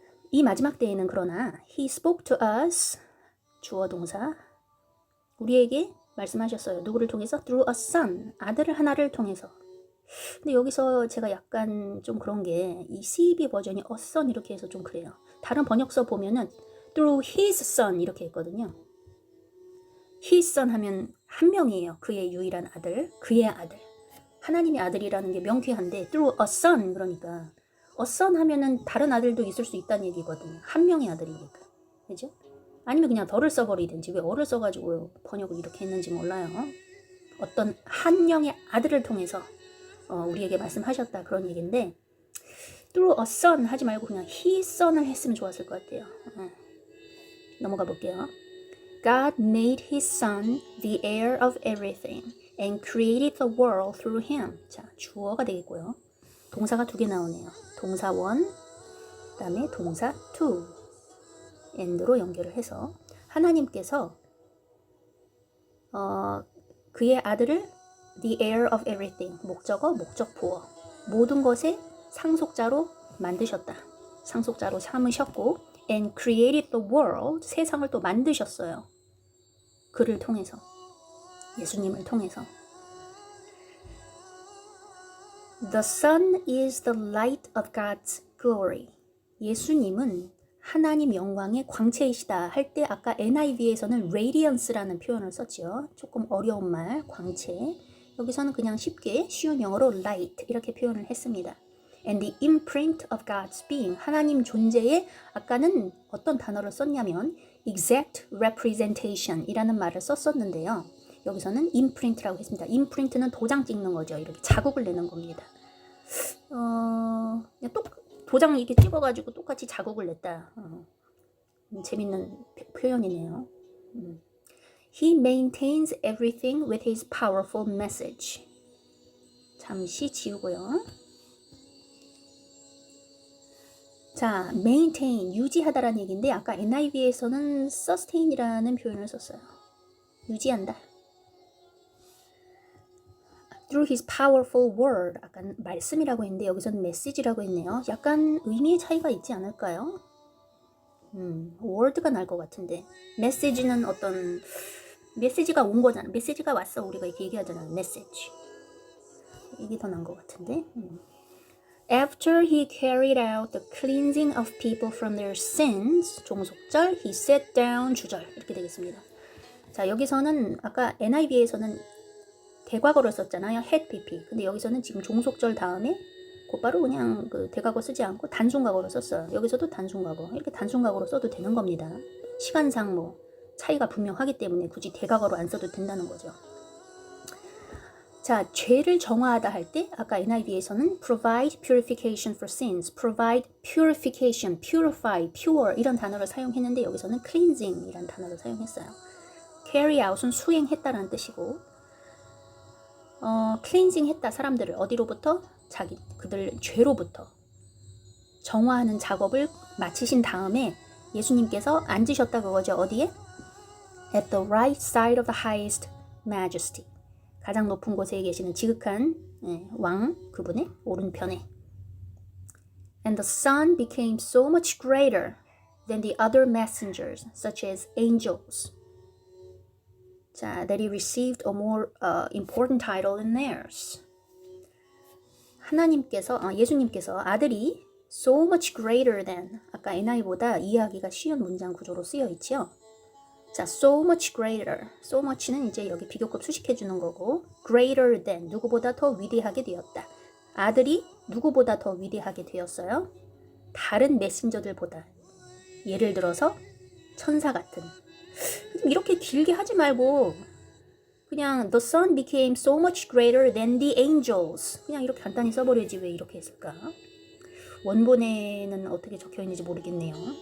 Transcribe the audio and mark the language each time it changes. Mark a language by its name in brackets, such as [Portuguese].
[Korean] 이 마지막 때에는 그러나 [English] he spoke to us, [Korean] 주어 동사, 우리에게 말씀하셨어요. 누구를 통해서? [English] through a son, [Korean] 아들을 하나를 통해서. 근데 여기서 제가 약간 좀 그런 게 이 CEB 버전이 a son 이렇게 해서 좀 그래요. 다른 번역서 보면은 [English] through his son [Korean] 이렇게 했거든요. his son 하면 한 명이에요. 그의 유일한 아들, 그의 아들. 하나님의 아들이라는 게 명쾌한데 through a son 그러니까 a son 하면은 다른 아들도 있을 수 있다는 얘기거든요. 한 명의 아들이니까. 그죠? 아니면 그냥 덜을 써버리든지 왜 어를 써가지고 번역을 이렇게 했는지 몰라요. 어떤 한 명의 아들을 통해서 우리에게 말씀하셨다 그런 얘기인데 [English] through a son [Korean] 하지 말고 그냥 his son을 했으면 좋았을 것 같아요. 넘어가 볼게요. [English] God made his son the heir of everything and created the world through him. [Korean] 자, 주어가 되겠고요. 동사가 두 개 나오네요. 동사 one, 그 다음에 동사 two. and로 연결을 해서 하나님께서 그의 아들을 [English] the heir of everything, [Korean] 목적어, 목적보어, 모든 것의 상속자로 만드셨다. 상속자로 삼으셨고 [English] and created the world, [Korean] 세상을 또 만드셨어요. 그를 통해서, 예수님을 통해서. [English] The Son is the light of God's glory. [Korean] 예수님은 하나님 영광의 광채이시다 할 때 아까 NIV에서는 radiance라는 표현을 썼죠. 조금 어려운 말, 광채. 여기서는 그냥 쉽게 쉬운 영어로 light 이렇게 표현을 했습니다. [English] And the imprint of God's being. [Korean] 하나님 존재에 아까는 어떤 단어를 썼냐면 [English] exact representation [Korean] 이라는 말을 썼었는데요. 여기서는 imprint라고 했습니다. imprint는 도장 찍는 거죠. 이렇게 자국을 내는 겁니다. 그냥 도장을 이렇게 찍어가지고 똑같이 자국을 냈다. 재밌는 표현이네요. [English] He maintains everything with his powerful message. [Korean] 잠시 지우고요. 자, maintain, 유지하다라는 얘기인데 아까 NIV에서는 sustain이라는 표현을 썼어요. 유지한다. [English] Through his powerful word, [Korean] 아까 말씀이라고 했는데 여기서는 message라고 했네요. 약간 의미의 차이가 있지 않을까요? word가 날 것 같은데 message는 어떤 메시지가 온 거잖아. 메시지가 왔어. 우리가 이렇게 얘기하잖아. message. 이게 더 난 것 같은데. [English] After he carried out the cleansing of people from their sins, 종속절, he sat down, 주절 이렇게 되겠습니다. [Korean] 자, 여기서는 아까 NIV에서는 대과거를 썼잖아요. [English] had pp. [Korean] 근데 여기서는 지금 종속절 다음에 곧바로 그냥 그 대과거 쓰지 않고 단순과거로 썼어요. 여기서도 단순과거. 이렇게 단순과거로 써도 되는 겁니다. 시간상 뭐 차이가 분명하기 때문에 굳이 대과거로 안 써도 된다는 거죠. 자, 죄를 정화하다 할 때 아까 NIV에서는 provide purification for sins, provide purification, purify, pure 이런 단어를 사용했는데 여기서는 cleansing 이란 단어를 사용했어요. carry out은 수행했다라는 뜻이고 cleansing 했다 사람들을 어디로부터? 그들 죄로부터 정화하는 작업을 마치신 다음에 예수님께서 앉으셨다 그거죠. 어디에? [English] At the right side of the highest majesty. [Korean] 가장 높은 곳에 계시는 지극한 왕 그분의 오른편에. [English] And the Son became so much greater than the other messengers, such as angels. 자, that he received a more important title than theirs. [Korean] 예수님께서 아들이 [English] so much greater than, [Korean] 아까 NI보다 이해하기가 쉬운 문장 구조로 쓰여 있죠. 자, so much greater. so much는 이제 여기 비교급 수식해 주는 거고, greater than, 누구보다 더 위대하게 되었다. 아들이 누구보다 더 위대하게 되었어요? 다른 메신저들보다. 예를 들어서 천사 같은. 이렇게 길게 하지 말고 그냥 [English] the son became so much greater than the angels. [Korean] 그냥 이렇게 간단히 써버려야지 왜 이렇게 했을까? 원본에는 어떻게 적혀 있는지 모르겠네요.